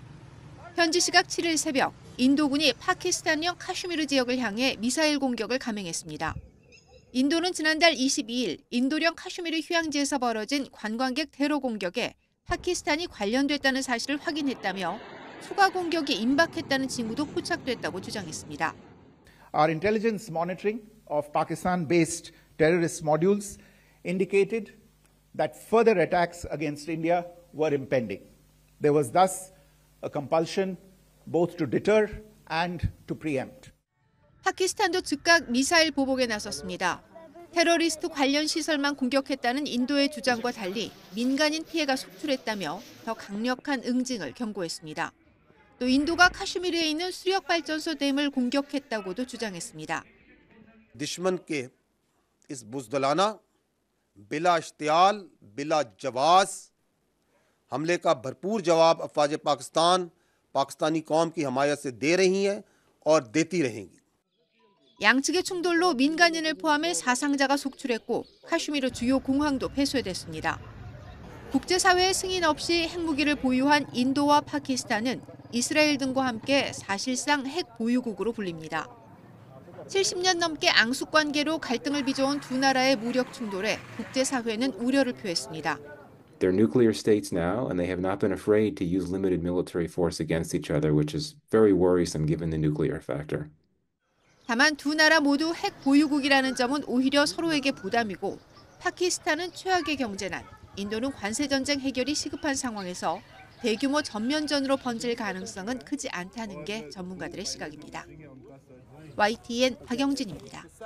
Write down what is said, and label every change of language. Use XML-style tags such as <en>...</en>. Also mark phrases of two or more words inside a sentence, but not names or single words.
<ko>현지 시각 7일 새벽, 인도군이 파키스탄령 카슈미르 지역을 향해 미사일 공격을 감행했습니다. 인도는 지난달 22일 인도령 카슈미르 휴양지에서 벌어진 관광객 테러 공격에 파키스탄이 관련됐다는 사실을 확인했다며 추가 공격이 임박했다는 징후도 포착됐다고 주장했습니다.</ko> <en>Our intelligence monitoring of Pakistan-based terrorist modules indicated that further attacks against India were impending. There was thus a compulsion both to deter and to preempt.</en> <ko>파키스탄도 즉각 미사일 보복에 나섰습니다. 테러리스트 관련 시설만 공격했다는 인도의 주장과 달리 민간인 피해가 속출했다며 더 강력한 응징을 경고했습니다. 또 인도가 카슈미르에 있는 수력발전소 댐을 공격했다고도 주장했습니다.</ko> <ur>دشمن کے اس بزدلانہ بلا اشتعال بلا جواز حملے کا بھرپور جواب افواج پاکستان پاکستانی قوم کی حمایت سے دے رہی ہیں اور دیتی رہیں گی.</ur> <ko>양측의 충돌로 민간인을 포함해 사상자가 속출했고 카슈미르 주요 공항도 폐쇄됐습니다. 국제사회의 승인 없이 핵무기를 보유한 인도와 파키스탄은 이스라엘 등과 함께 사실상 핵 보유국으로 불립니다. 70년 넘게 앙숙 관계로 갈등을 빚어온 두 나라의 무력 충돌에 국제사회는 우려를 표했습니다.</ko> <en>They're nuclear states now, and they have not been afraid to use limited military force against each other, which is very worrisome given the nuclear factor.</en> <ko>다만 두 나라 모두 핵 보유국이라는 점은 오히려 서로에게 부담이고 파키스탄은 최악의 경제난, 인도는 관세전쟁 해결이 시급한 상황에서 대규모 전면전으로 번질 가능성은 크지 않다는 게 전문가들의 시각입니다. YTN 박영진입니다.</ko>